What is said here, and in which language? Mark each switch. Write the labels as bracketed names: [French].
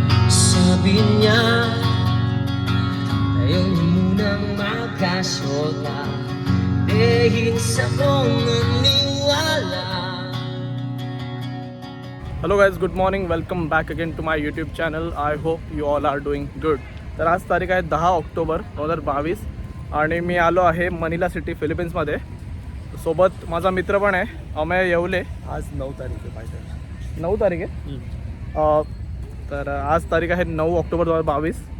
[Filipino] Sabi niya, ayaw niya munang magkasota, dahil sa kong naniwala. [English] Hello guys, good morning. Welcome back again to my YouTube channel. I hope you all are doing good. [Marathi] तर आज तारीख आहे 10 October 2022 आणि मी आलो आहे Manila city फिलिपिन्समध्ये. सोबत माझा मित्र पण आहे अमेय येवले. आज 9 तारीख आहे पाहिजे. 9 तारीख आहे. तर आज तारीख आहे 9 ऑक्टोबर 2022.